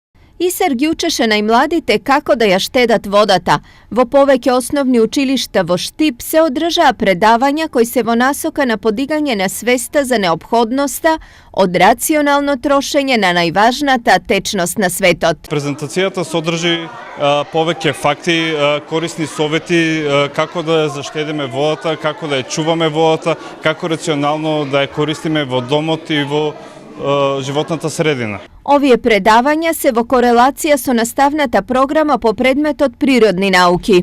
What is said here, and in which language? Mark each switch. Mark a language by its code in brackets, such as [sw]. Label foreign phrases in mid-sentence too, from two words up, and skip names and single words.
[mk] Isar Gjučeše najmladite kako da ja štedat vodata. Vo poveke osnovni učilišta vo Štip se održa predavanja koji se vo nasoka na podiganje na svesta za neophodnosta od racionalno trošenje na najvažnata tečnost na svetot. Презентацијата содржи повеќе факти, корисни совети како да ја заштедиме водата, како да ја чуваме водата, како рационално да ја користиме во домот и во животната средина. Овие предавања се во корелација со наставната програма по предметот природни науки.